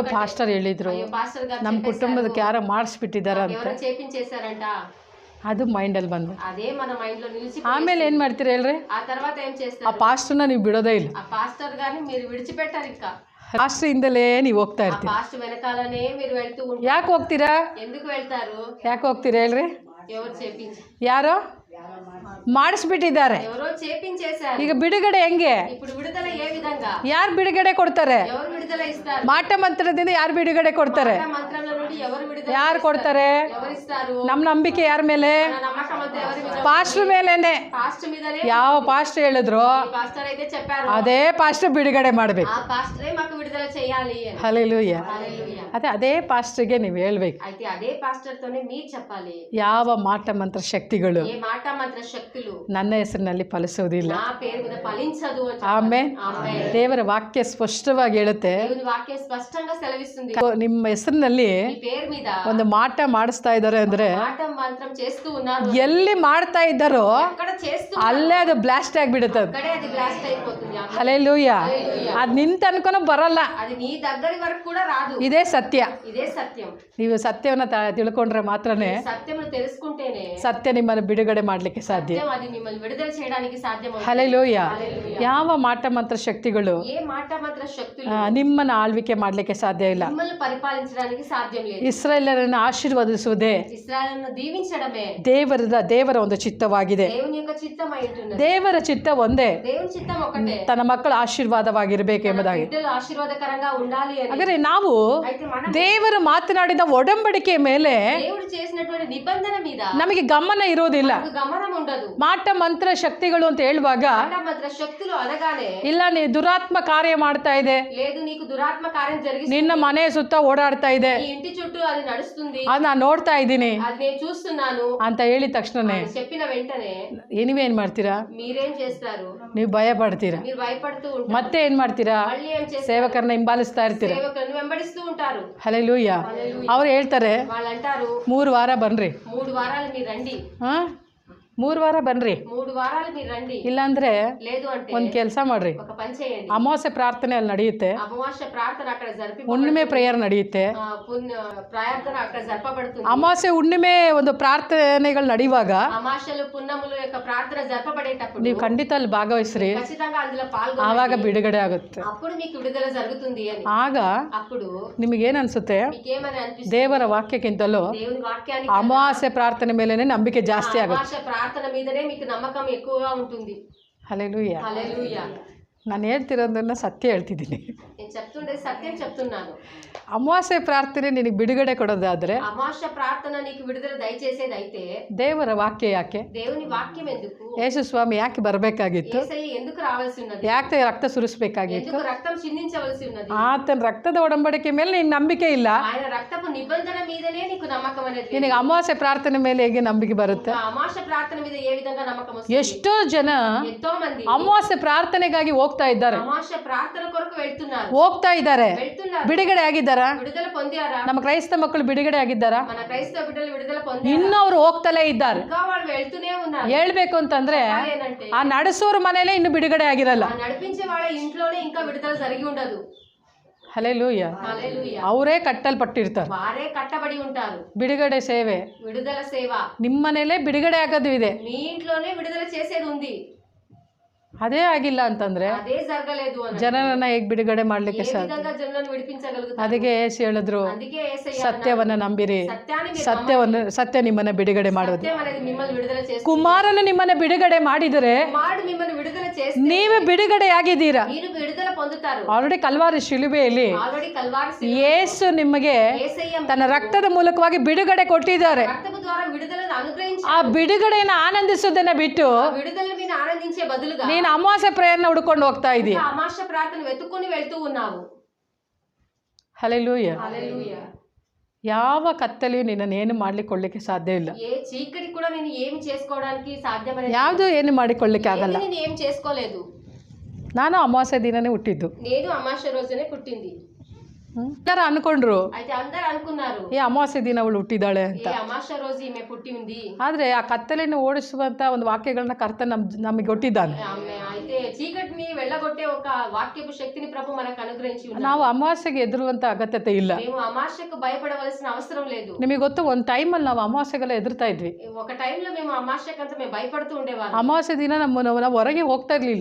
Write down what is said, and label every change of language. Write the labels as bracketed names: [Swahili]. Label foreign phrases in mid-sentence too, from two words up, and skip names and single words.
[Telugu] ఒకటే. [Kannada] ಪಾಸ್ಟರ್ ಹೇಳಿದ್ರು, [Telugu] అయ్యో పాస్టర్ గారు [Kannada] ನಮ್ಮ [Telugu] చెప్పేశారు, [Kannada] ಕುಟುಂಬದಕ್ಕೆ ಯಾರೋ ಮಾಡಿಸ್ಬಿಟ್ಟಿದಾರ ಅಂತ. [Telugu] ఎవరో చేపించేశారంట. [Kannada] ಅದು ಮೈಂಡಲ್ಲಿ ಬಂದು [Telugu] అదే మన మైండ్ లో నిలిచి [Kannada] ಆಮೇಲೆ ಏನು ಮಾಡ್ತೀರಿ ಹೇಳ್ರಿ? [Telugu] ఆ తర్వాత ఏం ಆ చేస్తారు? [Kannada] ಪಾಸ್ಟರ್ನ ನೀವು ಬಿಡೋದೇ ಇಲ್ಲ. [Telugu] ఆ పాస్టర్ గారిని మీరు విడిచిపెట్టారు. ఇంకా [Kannada] ಪಾಸ್ಟ್ರಿಂದಲೇ ನೀವು ಹೋಗ್ತಾ ఆ ಇರ್ತೀರಿ. [Telugu] పాస్టర్ వెనకాలనే మీరు వెళ్తూ ఉంటారు. [Kannada] ಯಾಕೆ ಹೋಗ್ತೀರಾ? [Telugu] ఎందుకు వెళ్తారు? [Kannada] ಯಾಕೆ ಹೋಗ್ತೀರಾ ಹೇಳ್ರಿ? [Telugu] ఎవరు చేపించి [Kannada] ಯಾರೋ ಮಾಡಿಸ್ಬಿಟ್ಟಿದ್ದಾರೆ. [Telugu] ఎవరో చేపించేశారు. [Kannada] ಈಗ ಬಿಡುಗಡೆ ಹೆಂಗೆ? [Telugu] ఇప్పుడు విడుదల ఏ విధంగా? [Kannada] ಯಾರು ಬಿಡುಗಡೆ ಕೊಡ್ತಾರೆ? [Telugu] ఎవరు విడుదల ఇస్తారు? [Kannada] ಮಾಟ ಮಂತ್ರದಿಂದ ಯಾರು ಬಿಡುಗಡೆ ಕೊಡ್ತಾರೆ? [Telugu] మాట మంత్రంలో నుండి ఎవరు విడుదల [Kannada] ಯಾರು ಕೊಡ್ತಾರೆ? [Telugu] ఎవరు ఇస్తారు? [Kannada] ನಮ್ಮ ನಂಬಿಕೆ ಯಾರ ಮೇಲೆ? [Telugu] మన నమ్మకం అంతా ఎవరి మీద? [Kannada] ಪಾಸ್ಟರ್ ಮೇಲೇನೆ. [Telugu] పాస్టర్ మీదనే. [Kannada] ಯಾವ ಪಾಸ್ಟರ್ ಹೇಳಿದ್ರು [Telugu] ఈ పాస్టర్ అయితే చెప్పారు, [Kannada] ಅದೇ ಪಾಸ್ಟರ್ ಬಿಡುಗಡೆ ಮಾಡಬೇಕು. [Telugu] ఆ పాస్టరే మాకు విడుదల చేయాలి అని. [Kannada] ಹಲ್ಲೆಲೂಯಾ. [Telugu] హల్లెలూయా. [Kannada] ಅದೇ ಪಾಸ್ಟರ್ಗೆ ನೀವು ಹೇಳ್ಬೇಕು, [Telugu] అయితే అదే పాస్టర్ తోనే మీరు చెప్పాలి, [Kannada] ಯಾವ ಮಾಟ ಮಂತ್ರ ಶಕ್ತಿಗಳು [Telugu] ఏ మాట మంత్ర శక్తులు [Kannada] ನನ್ನ ಹೆಸರಿನಲ್ಲಿ ಫಲಿಸುವುದಿಲ್ಲ. [Telugu] నా పేరు మీద ఫలించదు అని చెప్పాలి. [Kannada] ಆಮೇಲೆ [Telugu] ఆమేన్. [Kannada] ದೇವರ ವಾಕ್ಯ ಸ್ಪಷ್ಟವಾಗಿ ಹೇಳುತ್ತೆ, [Telugu] దేవుని వాక్యం స్పష్టంగా సెలవిస్తుంది, [Kannada] ನಿಮ್ಮ ಹೆಸರಿನಲ್ಲಿ [Telugu] ఈ పేరు మీద [Kannada] ಒಂದು ಮಾಟ ಮಾಡಿಸ್ತಾ ಇದ್ದಾರೆ ಅಂದ್ರೆ [Telugu] మాట మంత్రం చేస్తూ ఉన్నారు. [Kannada] ಎಲ್ಲಿ ಮಾಡ್ತಾ ಇದ್ದಾರೋ [Telugu] అక్కడ చేస్తూ [Kannada] ಅಲ್ಲೇ ಅದು ಬ್ಲಾಸ್ಟ್ ಆಗಿಬಿಡುತ್ತೆ. ಅದು [Telugu] అక్కడే అది బ్లాస్ట్ అయిపోతుంది. ఆమేన్. [Kannada] ಹಲ್ಲೆಲೂಯಾ. ಅದು ನಿಂತ ಅನ್ಕೊನೋ ಬರಲ್ಲ. [Telugu] అది నీ దగ్గరి వరకు కూడా రాదు. [Kannada] ಇದೇ ಸತ್ಯ. [Telugu] ఇదే సత్యం. [Kannada] ನೀವು ಸತ್ಯವನ್ನ ತಿಳ್ಕೊಂಡ್ರೆ ಮಾತ್ರನೇ [Telugu] సత్యమును తెలుసుకుంటేనే [Kannada] ಸತ್ಯ ನಿಮ್ಮನ್ನು ಬಿಡುಗಡೆ ಮಾಡಲಿಕ್ಕೆ ಸಾಧ್ಯ. [Telugu] సత్యం అది మిమ్మల్ని విడుదల చేయడానికి సాధ్యమవుతుంది. [Kannada] ಹಲ್ಲೆಲೂಯಾ. [Telugu] హల్లెలూయా. [Kannada] ಯಾವ ಮಾಟ ಮಂತ್ರ ಶಕ್ತಿಗಳು [Telugu] ఏ మాట మంత్ర శక్తులు [Kannada] ನಿಮ್ಮನ್ನು ಆಳ್ವಿಕೆ ಮಾಡಲಿಕ್ಕೆ ಸಾಧ್ಯ ಇಲ್ಲ. [Telugu] మిమ్మల్ని పరిపాలించడానికి సాధ్యం లేదు. [Kannada] ಇಸ್ರಾಯೇಲರನ್ನು ಆಶೀರ್ವದಿಸುವುದೇ [Telugu] ఇశ్రాయేలును దీవించడమే [Kannada] ದೇವರ ಒಂದು ಚಿತ್ತವಾಗಿದೆ. [Telugu] దేవుని యొక్క చిత్తం అయి ఉంటున్నది. [Kannada] ದೇವರ ಚಿತ್ತ ಒಂದೇ, [Telugu] దేవుని చిత్తం ఒకటే, [Kannada] ತನ್ನ ಮಕ್ಕಳು ಆಶೀರ್ವಾದವಾಗಿರಬೇಕು ಎಂಬುದಾಗಿ. [Telugu] బిడ్డలు ఆశీర్వాదకరంగా ఉండాలి అని. [Kannada] ಹಾಗಾದ್ರೆ ನಾವು [Telugu] అయితే మనం [Kannada] ದೇವರು ಮಾತನಾಡಿದ ಒಡಂಬಡಿಕೆ ಮೇಲೆ [Telugu] దేవుడు చేసినటువంటి నిబంధన మీద [Kannada] ನಮಗೆ ಗಮನ ಇರೋದಿಲ್ಲ. [Telugu] మనకు గమనం ఉండదు. [Kannada] ಮಾಟ ಮಂತ್ರ ಶಕ್ತಿಗಳು ಅಂತ ಹೇಳುವಾಗ [Telugu] మాటమంత్ర శక్తులు అనగానే [Kannada] ಇಲ್ಲ ನೀ ದುರಾತ್ಮ ಕಾರ್ಯ ಮಾಡ್ತಾ ಇದೆ, [Telugu] లేదు నీకు దురాత్మ కార్యం జరిగిస్తుంది, [Kannada] ನಿನ್ನ ಮನೆ ಸುತ್ತ ಓಡಾಡ್ತಾ ಇದೆ, [Telugu] నీ ఇంటి చుట్టూ అది నడుస్తుంది, [Kannada] ಅದು ನಾನು ನೋಡ್ತಾ ಇದ್ದೀನಿ [Telugu] అది నేను చూస్తున్నాను [Kannada] ಅಂತ ಹೇಳಿದ ತಕ್ಷಣನೇ [Telugu] అని చెప్పిన వెంటనే [Kannada] ನೀವೇನ್ ಮಾಡ್ತೀರಾ? [Telugu] మీరేం చేస్తారు? [Kannada] ನೀವು ಭಯ ಪಡ್ತೀರಾ. [Telugu] మీరు భయపడుతూ ఉంటారు. [Kannada] ಮತ್ತೆ ಏನ್ ಮಾಡ್ತೀರಾ? [Telugu] మళ్ళీ ఏం చేస్తారు? [Kannada] ಸೇವಕರನ್ನ ಹಿಂಬಾಲಿಸ್ತಾ ಇರ್ತೀರಾ. [Telugu] సేవకులను వెంబడిస్తూ ఉంటారు. [Kannada] ಹಲ್ಲೆಲೂಯಾ. ಅವ್ರು ಹೇಳ್ತಾರೆ [Telugu] వాళ్ళు అంటారు [Kannada] 3 ವಾರ ಬನ್ರಿ, [Telugu] 3 వారాలు మీరు రండి, [Kannada] 3 ವಾರ ಬನ್ರಿ, [Telugu] 3 వారాలు మీరు రండి, [Kannada] ಇಲ್ಲಾಂದ್ರೆ [Telugu] లేదు అంటే [Kannada] ಒಂದ್ ಕೆಲಸ ಮಾಡ್ರಿ, [Telugu] ఒక పని చేయండి. [Kannada] ಅಮಾವಾಸ್ಯೆ ಪ್ರಾರ್ಥನೆ ಅಲ್ಲಿ ನಡೆಯುತ್ತೆ, [Telugu] అమావాస్య ప్రార్థన అక్కడ జరిపి [Kannada] ಹುಣ್ಣಿಮೆ ಪ್ರೇಯರ್ ನಡೆಯುತ್ತೆ. [Telugu] ప్రార్థన అక్కడ జరపబడుతుంది. [Kannada] ಅಮಾವಾಸ್ಯೆ ಹುಣ್ಣಿಮೆ ಒಂದು ಪ್ರಾರ್ಥನೆಗಳು ನಡೆಯುವಾಗ [Telugu] అమావాస్యలు పున్నములు యొక్క ప్రార్థన జరపబడేటప్పుడు [Kannada] ನೀವು ಖಂಡಿತ ಅಲ್ಲಿ ಭಾಗವಹಿಸ್ರಿ, [Telugu] ఖచ్చితంగా అందులో [Kannada] ಆವಾಗ [Telugu] పాల్గొనండి, [Kannada] ಬಿಡುಗಡೆ ಆಗುತ್ತೆ. [Telugu] అప్పుడు మీకు విడుదల జరుగుతుంది అని. [Kannada] ಆಗ [Telugu] అప్పుడు [Kannada] ನಿಮಗೇನು ಅನ್ಸುತ್ತೆ? [Telugu] మీకేమని అనిపిస్తుంది? [Kannada] ದೇವರ ವಾಕ್ಯಕ್ಕಿಂತಲೂ [Telugu] దేవుని వాక్యానికి [Kannada] ಅಮಾವಾಸ್ಯೆ ಪ್ರಾರ್ಥನೆ ಮೇಲೆನೆ ನಂಬಿಕೆ ಜಾಸ್ತಿ ಆಗುತ್ತೆ. [Telugu] అమావాస్య ప్రార్థన మీదనే మీకు నమ్మకం ఎక్కువగా ఉంటుంది. [Kannada] ಹಲ್ಲೆಲೂಯಾ. [Telugu] హల్లెలూయా. [Kannada] ನಾನು ಹೇಳ್ತಿರೋದನ್ನ ಸತ್ಯ ಹೇಳ್ತಿದ್ದೀನಿ. [Telugu] నేను చెప్తుండే సత్యం చెప్తున్నాను. [Kannada] ಅಮಾವಾಸ್ಯೆ ಪ್ರಾರ್ಥನೆ ನಿನಗೆ ಬಿಡುಗಡೆ ಕೊಡೋದಾದ್ರೆ [Telugu] అమావాస్య ప్రార్థన నీకు విడుదల దయచేసేదైతే [Kannada] ದೇವರ ವಾಕ್ಯ ಯಾಕೆ? [Telugu] దేవుని వాక్యం ఎందుకు? [Kannada] ಯೇಸು ಸ್ವಾಮಿ ಯಾಕೆ ಬರಬೇಕಾಗಿತ್ತು? [Telugu] యేసయ్య ఎందుకు రావాల్సి ఉన్నది? [Kannada] ಯಾಕೆ ರಕ್ತ ಸುರಿಸಬೇಕಾಗಿತ್ತು? [Telugu] ఎందుకు రక్తం చిందించవలసి ఉన్నది? [Kannada] ಆತನ ರಕ್ತದ ಒಡಂಬಡಿಕೆ ಮೇಲೆ ನಿನ್ ನಂಬಿಕೆ ಇಲ್ಲ, [Telugu] ఆయన రక్తపు నిబంధన మీదనే నీకు నమ్మకం అనేది. [Kannada] ನಿನಗೆ ಅಮಾವಾಸ್ಯೆ ಪ್ರಾರ್ಥನೆ ಮೇಲೆ ಹೇಗೆ ನಂಬಿಕೆ ಬರುತ್ತೆ? [Telugu] అమావాస్య ప్రార్థన మీద ఏ విధంగా నమ్మకం వస్తుంది? [Kannada] ಎಷ್ಟೋ ಜನ [Telugu] ఎంతో మంది [Kannada] ಅಮಾವಾಸ್ಯೆ ಪ್ರಾರ್ಥನೆಗಾಗಿ ಹೋಗ್ತಾ ಇದ್ದಾರೆ, [Telugu] అమావాస్య ప్రార్థన కొరకు వెళ్తున్నారు, [Kannada] ಹೋಗ್ತಾ ಇದ್ದಾರೆ, [Telugu] వెళ్తున్నారు. [Kannada] ಬಿಡುಗಡೆ ಆಗಿದ್ದಾರಾ? [Telugu] విడుదల పొందారా? [Kannada] ನಮ್ಮ ಕ್ರೈಸ್ತ ಮಕ್ಕಳು ಬಿಡುಗಡೆ ಆಗಿದ್ದಾರಾ? [Telugu] మన క్రైస్తవ బిడ్డలు విడుదల పొందారా? [Kannada] ಇನ್ನೂ ಅವ್ರು ಹೋಗ್ತಲೇ ಇದ್ದಾರೆ. [Telugu] ఇంకా వాళ్ళు వెళ్తూనే ఉన్నారు. [Kannada] ಹೇಳ್ಬೇಕು ಅಂತಂದ್ರೆ [Telugu] ఏంటంటే [Kannada] ಆ ನಡೆಸೋರ ಮನೇಲೆ ಇನ್ನು ಬಿಡುಗಡೆ ಆಗಿರಲ್ಲ. [Telugu] ఆ నడిపించే వాళ్ళ ఇంట్లోనే ఇంకా విడుదల జరిగి ఉండదు. [Kannada] ಹಲ್ಲೆಲೂಯಾ. [Telugu] హల్లెలూయా. [Kannada] ಅವರೇ ಕಟ್ಟಲ್ಪಟ್ಟಿರ್ತಾರೆ. [Telugu] వారే కట్టబడి ఉంటారు. [Kannada] ಬಿಡುಗಡೆ ಸೇವೆ [Telugu] విడుదల సేవ [Kannada] ನಿಮ್ಮ ಮನೇಲೆ ಬಿಡುಗಡೆ ಆಗೋದು ಇದೆ. [Telugu] మీ ఇంట్లోనే విడుదల చేసేది ఉంది. [Kannada] ಅದೇ ಆಗಿಲ್ಲ ಅಂತಂದ್ರೆ [Telugu] అదే జరగలేదు అని [Kannada] ಜನರನ್ನ ಹೇಗೆ ಬಿಡುಗಡೆ ಮಾಡ್ಲಿಕ್ಕೆ [Telugu] ఏ [Kannada] ಸಾಧ್ಯ? [Telugu] విధంగా జనులను విడిపించగలుగుతారు? [Kannada] ಅದಕ್ಕೆ ಏಸು ಹೇಳಿದ್ರು, [Telugu] అందుకే యేసయ్య [Kannada] ಸತ್ಯವನ್ನ ನಂಬಿರಿ, [Telugu] సత్యాన్ని మీరు [Kannada] ಸತ್ಯ ನಿಮ್ಮನ್ನ ಬಿಡುಗಡೆ ಮಾಡೋದು. [Telugu] సత్యం అనేది మిమ్మల్ని విడుదల చేస్తుంది. [Kannada] ಕುಮಾರನು ನಿಮ್ಮನ್ನ ಬಿಡುಗಡೆ ಮಾಡಿದರೆ [Telugu] కుమారుడు మిమ్మల్ని విడుదల చేస్తే [Kannada] ನೀವೇ ಬಿಡುಗಡೆ ಆಗಿದ್ದೀರಾ. [Telugu] మీరు విడుదల పొందుతారు. [Kannada] ಆಲ್ರೆಡಿ ಕಲ್ವಾರಿ ಶಿಲುಬೆಯಲ್ಲಿ [Telugu] ఆల్రెడీ కల్వారి [Kannada] ಯೇಸು ನಿಮಗೆ [Telugu] యేసయ్య [Kannada] ತನ್ನ ರಕ್ತದ ಮೂಲಕವಾಗಿ ಬಿಡುಗಡೆ ಕೊಟ್ಟಿದ್ದಾರೆ. [Telugu] రక్తపు ద్వారా విడుదలను అనుగ్రహించి [Kannada] ಆ ಬಿಡುಗಡೆಯನ್ನು ಆನಂದಿಸೋದನ್ನ ಬಿಟ್ಟು [Telugu] ఆ విడుదలను మీరు ఆనందించే బదులుగా [Kannada] ನೀನು ಅಮಾವಾಸ್ಯೆ ಪ್ರೇಯರ್ನ ಹುಡ್ಕೊಂಡು ಹೋಗ್ತಾ ಇದೀಯ. [Telugu] అమావాస్య ప్రార్థన వెతుక్కొని వెళ్తూ ఉన్నావు. [Kannada] ಹಲ್ಲೆಲೂಯಾ. [Telugu] హల్లెలూయా. [Kannada] ಯಾವ ಕತ್ತಲೆಯೂ ನಿನ್ನನ್ನು ಮಾಡಿಕೊಳ್ಳಿಕ್ಕೆ ಸಾಧ್ಯ ಇಲ್ಲ. [Telugu] ఏ చీకటి కూడా నేను ఏమి చేసుకోవడానికి సాధ్యమనేది [Kannada] ಯಾವುದು ಏನು ಮಾಡಿಕೊಳ್ಳಿಕ್ಕೆ ಆಗಲ್ಲ. [Telugu] నేను ఏం చేసుకోలేదు. [Kannada] ನಾನು ಅಮಾವಾಸ್ಯೆ ದಿನನೇ ಹುಟ್ಟಿದ್ದು. [Telugu] నేను అమావాస్య రోజునే పుట్టింది. [Kannada] ಎಲ್ಲರೂ ಅನ್ಕೊಂಡ್ರು [Telugu] అయితే అందరూ అనుకున్నారు [Kannada] ಈ ಅಮಾವಾಸ್ಯೆ ದಿನ ಅವಳು ಹುಟ್ಟಿದಾಳೆ ಅಂತ. [Telugu] ఏ అమావాస్య రోజు ఈమె పుట్టి ఉంది. [Kannada] ಆದ್ರೆ ಆ ಕತ್ತಲೆಯನ್ನು ಓಡಿಸುವಂತ ಒಂದು ವಾಕ್ಯಗಳನ್ನ ಕರ್ತ ನಮಗೆ ಕೊಟ್ಟಿದ್ದಾನೆ. [Telugu] అయితే చీకటిని వెళ్ళగొట్టే ఒక వాక్యపు శక్తిని ప్రభు మనకు అనుగ్రహించి ఉన్నారు. [Kannada] ನಾವು ಅಮಾವಾಸ್ಯೆಗೆ ಎದುರುವಂತ ಅಗತ್ಯತೆ ಇಲ್ಲ. [Telugu] మేము అమావాస్యకు భయపడవలసిన అవసరం లేదు. [Kannada] ನಿಮಗೆ ಗೊತ್ತು, ಒಂದು ಟೈಮಲ್ಲಿ ನಾವು ಅಮಾವಾಸ್ಯೆಗೆಲ್ಲ ಎದುರ್ತಾ ಇದ್ವಿ. [Telugu] ఒక టైంలో మేము అమావాస్యకంతా మేము భయపడుతూ ఉండేవాళ్ళం. [Kannada] ಅಮಾವಾಸ್ಯೆ ದಿನ ನಾವು ಹೊರಗೆ ಹೋಗ್ತಾ ಇರ್ಲಿಲ್ಲ.